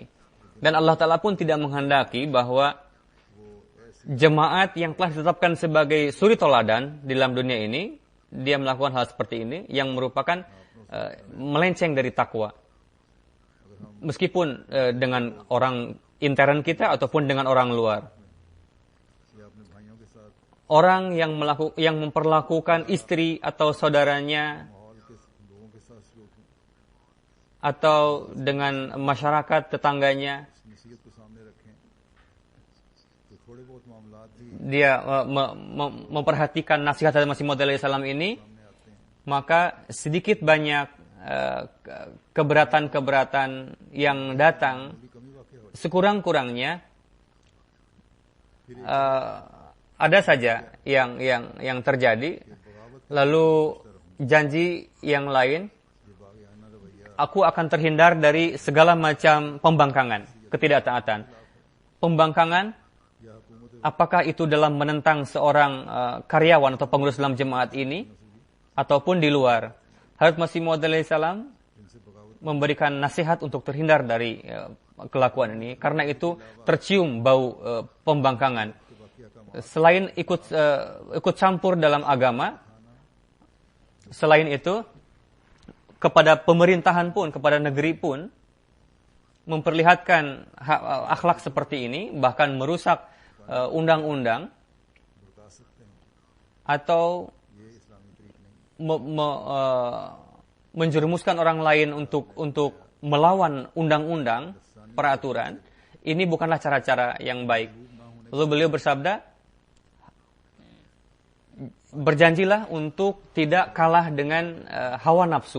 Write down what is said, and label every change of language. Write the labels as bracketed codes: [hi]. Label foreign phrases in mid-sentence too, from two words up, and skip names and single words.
[id] Dan Allah Ta'ala pun tidak menghendaki bahwa jemaat yang telah ditetapkan sebagai suri toladan di dalam dunia ini, dia melakukan hal seperti ini, yang merupakan melenceng dari takwa. Meskipun dengan orang intern kita ataupun dengan orang luar. [ur] या अपने भाइयों के साथ [id] Orang yang memperlakukan istri atau saudaranya [ur] माहौल के लोगों के साथ सलूक में [id] atau dengan masyarakat tetangganya, [ur] नसीहत को सामने रखें तो थोड़े बहुत मामलात भी [id] dia memperhatikan nasihat dari Masih Maud alaihissalam ini, maka sedikit banyak keberatan-keberatan yang datang, [ur] कमी वाक़ हो [id] sekurang-kurangnya ada saja yang terjadi. Lalu janji yang lain, [ur] ये बाग़याना रवैया [id] aku akan terhindar dari segala macam pembangkangan, ketidaktaatan. Pembangkangan, [ur] या हुकूमत [id] apakah itu dalam menentang seorang karyawan atau pengurus dalam jemaat ini, ataupun di luar. Hadrat Masih Maud alaihissalam [ur] जिनसे बगावत [id] memberikan nasihat untuk terhindar dari kelakuan ini. Karena itu tercium bau pembangkangan. Selain ikut campur dalam agama, selain itu kepada pemerintahan pun, kepada negeri pun, memperlihatkan akhlak seperti ini, bahkan merusak undang-undang [ur] बता सकते हैं [id] atau [ur] ये इस्लामी तरीक नहीं [id] menjerumuskan orang lain untuk melawan undang-undang, peraturan. Ini bukanlah cara-cara yang baik. Lalu beliau bersabda, berjanjilah untuk tidak kalah dengan hawa nafsu.